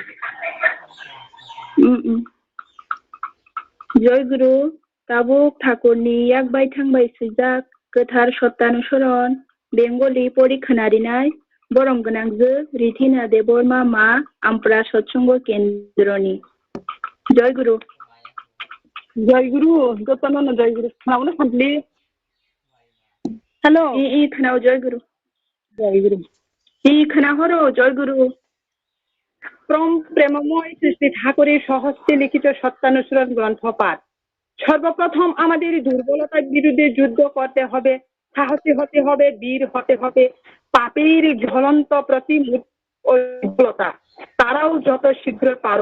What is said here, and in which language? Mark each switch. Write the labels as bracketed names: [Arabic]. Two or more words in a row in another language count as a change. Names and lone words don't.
[Bodo] जयगुरु ताबुक ठाकुरनि याकबाय थांबाय सुजाक गोथार सत्तानुसरण बेंगलि परिखोनारिनाय बरम गोनांजो रिधिना देबरमा मा आमपुरा सत्संग केन्द्रनि जयगुरु जयगुरु जयगुरु मावनो सानफ्ले हेलो इ खोनाव जयगुरु इ खोनाहरो जयगुरु [Bangla] প্রেমময় সৃষ্টি ঠাকুরের সহস্তে লিখিত সত্যানুসরণ গ্রন্থ পাঠ। সর্বপ্রথম আমাদের দুর্বলতার বিরুদ্ধে যুদ্ধ করতে হবে, সাহসী হতে হবে, বীর হতে হবে। পাপের জ্বলন্ত প্রতিমূর্তি দুর্বলতা, তারাও যত শীঘ্র পারো।